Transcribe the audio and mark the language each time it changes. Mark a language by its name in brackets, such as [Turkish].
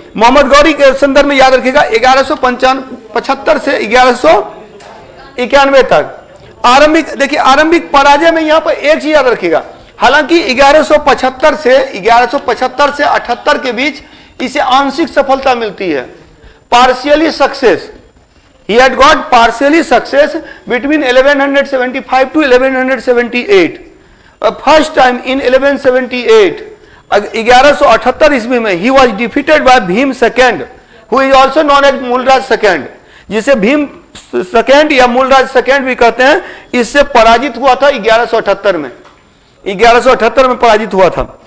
[Hindi] मोहम्मद गौरी के संदर्भ में याद रखिएगा 1175 से 1191 तक आरंभिक, देखिए आरंभिक पराजय में यहां पर एक चीज याद रखिएगा, हालांकि 1175 से 78 के बीच इसे आंशिक सफलता मिलती है, [English] Partially success. He had got partially success between 1175 to 1178. First time in 1178, 1178 [Hindi] ईस्वी में he [English] was defeated by Bhim second, who is also known as Mulraj second, [Hindi] जिसे भीम सेकेंड या मूलराज सेकेंड भी कहते हैं। इससे पराजित हुआ था 1178 में, 1178 में पराजित हुआ था।